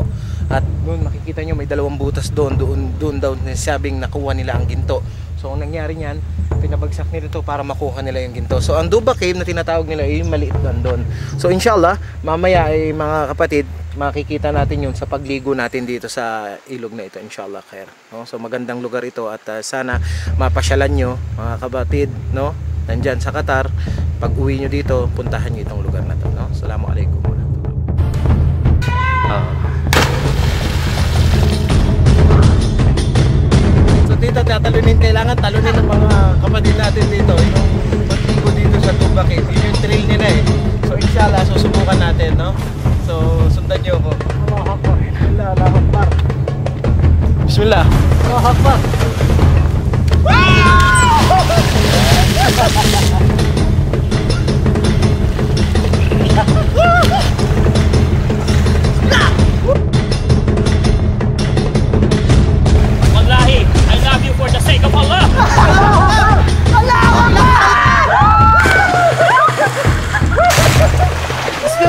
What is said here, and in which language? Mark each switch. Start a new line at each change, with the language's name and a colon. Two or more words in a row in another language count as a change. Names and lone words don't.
Filipino: At doon makikita nyo may 2 butas doon daw sabing nakuha nila ang ginto. So ang nangyari niyan, pinabagsak nila ito para makuha nila yung ginto. So ang Duva Cave na tinatawag nila ay yung maliit doon. So inshallah, mamaya ay mga kapatid, makikita natin yun sa pagligo natin dito sa ilog na ito
Arabic: إن شاء الله خير,
Filipino: no? So magandang lugar ito at sana mapasyalan nyo mga kapatid, no, nandyan sa Qatar. Pag uwi nyo dito, puntahan nyo itong lugar na to, no? Assalamualaikum So dito tatalunin, kailangan talunin ng mga kapatid natin dito yung pagligo dito sa Duva Cave. Yun yung trail nila eh. So inshallah susubukan natin, no? So, sundan niyo ako.
Arabic: الله أكبر. الله أكبر. بسم الله. الله أكبر. Wallahi,
English: I love you for the sake of Allah.
Arabic: الله أكبر!